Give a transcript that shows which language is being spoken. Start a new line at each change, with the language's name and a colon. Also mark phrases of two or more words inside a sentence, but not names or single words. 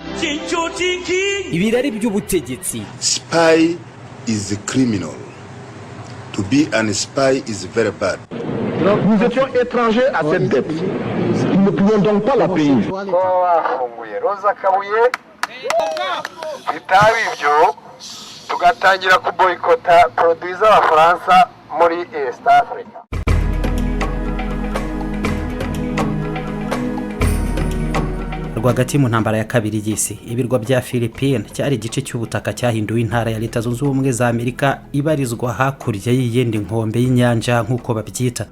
Kinyarwanda: ibirari by'ubutegetsi.
English: Spy is a criminal. To be an spy is very bad.
French: Nous étions étrangers à cette dette. Nous ne pouvions donc pas la payer.
Kinyarwanda: Roza Kabuye bitaba ibyo tugatangira kuboyikota produits z'Abafaransa muri East Africa. Rwagati mu ntambara ya kabiri y'isi, ibirwa bya Philippines cyari igice cy'ubutaka cyahinduwe intara ya Leta Zunze Ubumwe za Amerika ibarizwa hakurya y'iyindi nkombe y'inyanja nk'uko babyita.